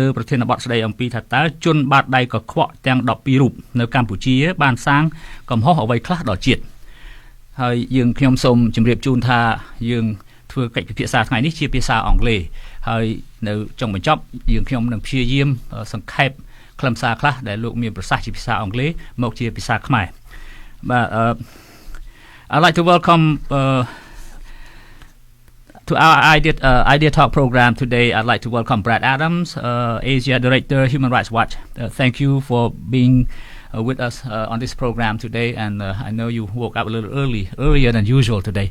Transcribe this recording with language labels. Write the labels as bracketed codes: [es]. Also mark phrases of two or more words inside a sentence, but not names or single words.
[km] ប្រធានបទស្ដីអំពីថាតើជនបាតដៃកខ្វក់ទាំង12រូបនៅកម្ពុជាបានសាងកំហុសអ្វីខ្លះដល់ជាតិហើយយើងខ្ញុំសូមជម្រាបជូនថាយើងធ្វើកិច្ចពិភាក្សាថ្ងៃនេះជាភាសាអង់គ្លេសហើយនៅចុងបញ្ចប់យើងខ្ញុំនឹងព្យាយាមសង្ខេបខ្លឹមសារខ្លះដែលលោកមានប្រសាសន៍ជាភាសាអង់គ្លេសមកជាភាសាខ្មែរបាទ [en] I'd like to welcome to our Idea Talk program today. I'd like to welcome Brad Adams, Asia Director, Human Rights Watch. Thank you for being with us on this program today, and I know you woke up a little earlier than usual today.